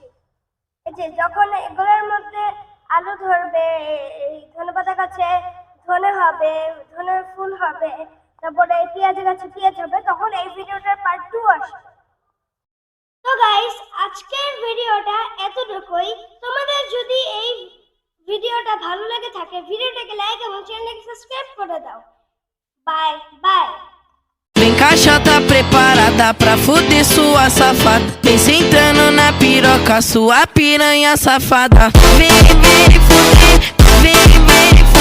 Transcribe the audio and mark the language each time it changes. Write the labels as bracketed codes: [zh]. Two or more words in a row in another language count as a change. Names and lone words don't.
[bn] এই যে যখন এগুলোর মধ্যে আলু ধরবে, এই ধনেপাতা গাছে ধনে হবে, ধনে ফুল হবে, তারপরে পেঁয়াজ গাছে পেঁয়াজ হবে, তখন এই ভিডিওটার পার্ট 2 আসবে। তো গাইস, আজকের ভিডিওটা এতটুকুই। তোমাদের যদি এই ভিডিওটা ভালো লাগে থাকে, ভিডিওটাকে লাইক এবং চ্যানেলটাকে সাবস্ক্রাইব করে দাও। [en] bye bye. [pt] Vem caixa, tá preparada pra fuder sua safada. Vem sentando na piroca, sua piranha safada. Vem, vem fuder, vem, vem.